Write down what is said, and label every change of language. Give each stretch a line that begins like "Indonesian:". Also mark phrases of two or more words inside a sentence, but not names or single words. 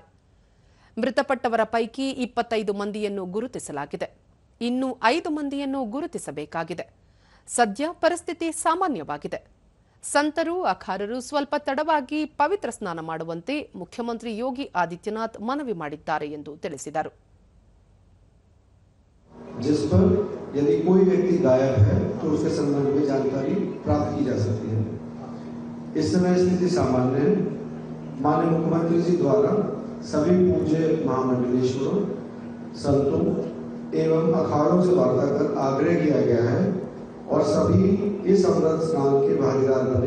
Kannada: ಮೃತಪಟ್ಟವರ ಪೈಕಿ 25 ಮಂದಿಯನ್ನು ಗುರುತಿಸಲಾಗಿದೆ. ಇನ್ನು 5 ಮಂದಿಯನ್ನು ಗುರುತಿಸಬೇಕಾಗಿದೆ. ಸದ್ಯ ಪರಿಸ್ಥಿತಿ ಸಾಮಾನ್ಯವಾಗಿದೆ. ಸಂತರು ಅಖಾರರು ಸ್ವಲ್ಪ ತಡವಾಗಿ ಪವಿತ್ರ ಸ್ನಾನ ಮಾಡುವಂತೆ ಮುಖ್ಯಮಂತ್ರಿ ಯೋಗಿ ಆದಿತ್ಯನಾಥ್ ಮನವಿ ಮಾಡಿದ್ದಾರೆ ಎಂದು ತಿಳಿಸಿದರು.
Hindi: जिस पर यदि कोई व्यक्ति गायब है तो उसके संबंध में जानकारी प्राप्त की जा सकती है. इस समय स्थिति सामान्य है. माननीय मुख्यमंत्री जी द्वारा सभी पूज्य महामंडलेश्वरों, संतों एवं अखाड़ों से वार्ता कर आग्रह किया गया है और सभी इस अमृत स्नान के भागीदार बने.